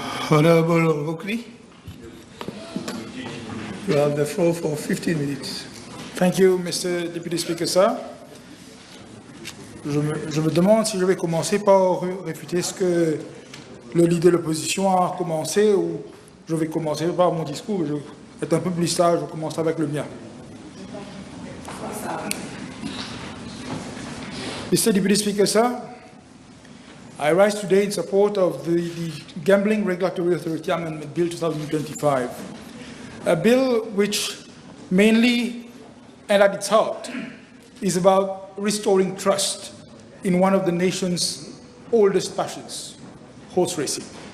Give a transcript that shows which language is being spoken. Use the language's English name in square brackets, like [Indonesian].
[English] Honorable Oakley, you have the floor for 15 minutes. Thank you, Mr. Deputy Speaker, sir. [French] Je me demande si je vais commencer par réfuter ce que le leader de l'opposition a commencé ou je vais commencer par mon discours. Je vais être un peu plus sage, je commence avec le mien. [English] Mr. Deputy Speaker, sir, I rise today in support of the Gambling Regulatory Authority Amendment Bill 2025, a bill which mainly and at its heart is about restoring trust in one of the nation's oldest passions, horse racing.